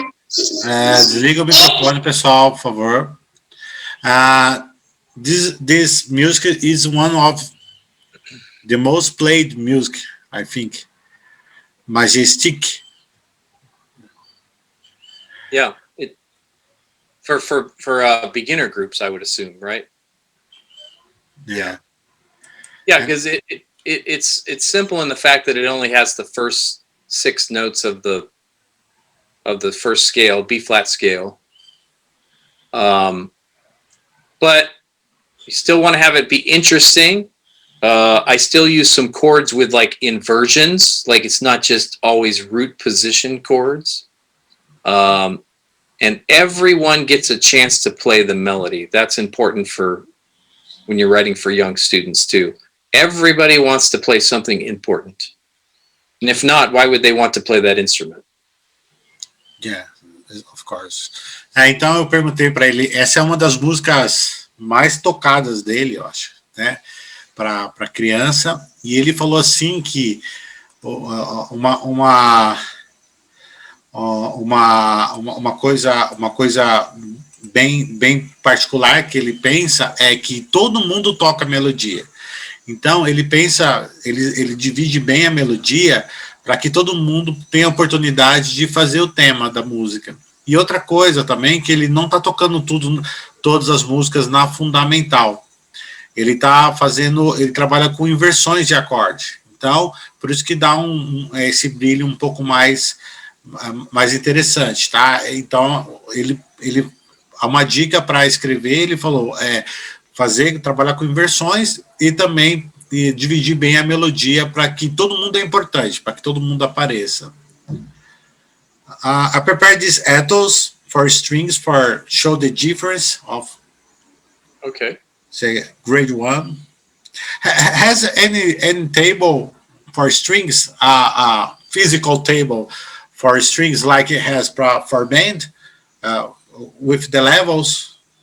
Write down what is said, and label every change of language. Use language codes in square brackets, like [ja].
[pt] Desliga o microfone, pessoal, por favor. [en] This music is one of the most played music, I think. Majestic. Yeah. For beginner groups, I would assume, right? Yeah. Yeah, because it's simple in the fact that it only has the first 6 notes of the first scale, B flat scale. But You still want to have it be interesting. I still use some chords with like inversions, like it's not just always root position chords. And everyone gets a chance to play the melody. That's important for when you're writing for young students too. Everybody wants to play something important. And if not, why would they want to play that instrument? Yeah, of course. [pt] Então eu perguntei para ele, essa é uma das músicas mais tocadas dele, eu acho, né? Para criança. E ele falou assim que uma coisa bem particular que ele pensa é que todo mundo toca melodia. Então ele pensa, ele divide bem a melodia para que todo mundo tenha a oportunidade de fazer o tema da música. E outra coisa também, que ele não está tocando todas as músicas na fundamental. Ele está fazendo, ele trabalha com inversões de acorde. Então, por isso que dá esse brilho um pouco mais interessante, tá? Então, ele uma dica para escrever, ele falou, trabalhar com inversões e também dividir bem a melodia para que todo mundo é importante, para que todo mundo apareça. [en] I prepared these ethos for strings for show the difference of, okay, say, grade 1. Has any table for strings, physical table for strings like it has for band, with the levels?